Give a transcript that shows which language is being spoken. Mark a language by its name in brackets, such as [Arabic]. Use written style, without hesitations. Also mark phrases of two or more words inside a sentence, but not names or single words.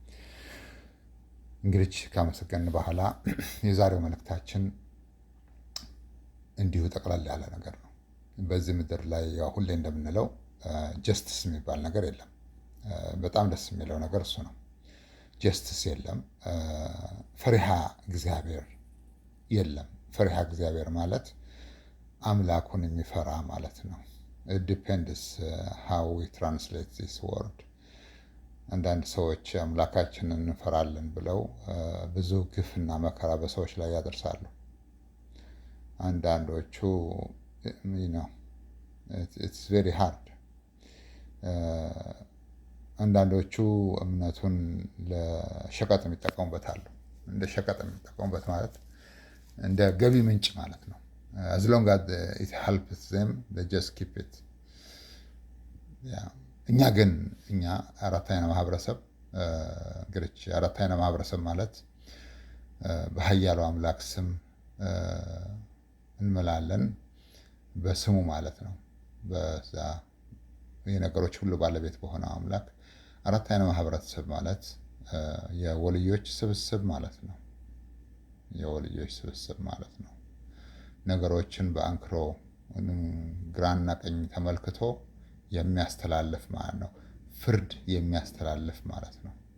[Amharic] እንግዲህ ካመሰገን በኋላ የዛሬው መልእክታችን እንዲሁ ጠቅላላ ያለ ነገር ነው። በዚህ ምድር ላይ ያው ሁሌ እንደምንለው ጀስትስ የሚባል ነገር የለም። በጣም ደስ የሚለው ነገር እሱ ነው። ጀስትስ የለም። ፈሪሃ እግዚአብሔር የለም። ፈሪሃ እግዚአብሔር ማለት አምላኩን የሚፈራ ማለት ነው። [English] it depends how we translate this word። [Amharic] አንዳንድ ሰዎች አምላካችንን እንፈራለን ብለው ብዙ ግፍና መከራ በሰዎች ላይ ያደርሳሉ። አንዳንዶቹ [English] it's very hard። [Amharic] አንዳንዶቹ እምነቱን ለሸቀጥ የሚጠቀሙበት አሉ። እንደ ሸቀጥ የሚጠቀሙበት ማለት እንደ ገቢ ምንጭ ማለት ነው። [English] as long as it helps them they just keep it። [Amharic] እኛ አራት አይነ ማህበረሰብ እንግዲህ አራት አይነ ማህበረሰብ ማለት በኃያሉ አምላክ ስም እንምላለን፣ በስሙ ማለት ነው። በዛ የነገሮች ሁሉ ባለቤት በሆነው አምላክ አራት አይነ ማህበረሰብ ማለት የወልዮች ስብስብ ማለት ነው። የወልዮች ስብስብ ማለት ነው። ነገሮችን በአንክሮ ግራና ቀኝ ተመልክቶ የሚያስተላልፍ ማለት ነው። ፍርድ የሚያስተላልፍ ማለት ነው።